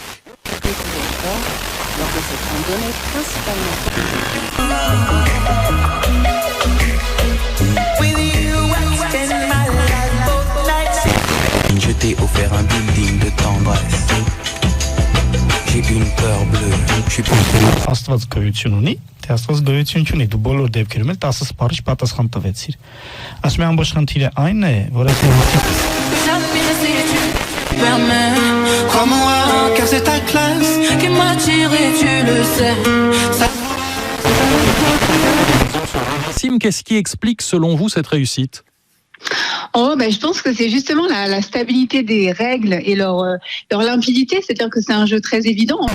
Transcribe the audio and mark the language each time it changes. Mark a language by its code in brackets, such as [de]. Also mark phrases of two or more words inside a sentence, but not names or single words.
[fr] Je t'ai offert un building de tendresse. J'ai une peur bleue. Je suis pas [hy] Աստված գոյությունունի, թե Աստված գոյություն չունի, դու բոլոր դեպքերում էլ 10 սպառիչ պատասխան տվեցիր։ Ասում եմ ամբողջ խնդիրը այն է, որ [fr] Crois-moi, car c'est ta classe qui m'attire et tu le sais. Sim, qu'est-ce qui explique selon vous cette réussite ? Je pense que c'est justement la stabilité des règles et leur limpidité, c'est-à-dire que c'est un jeu très évident.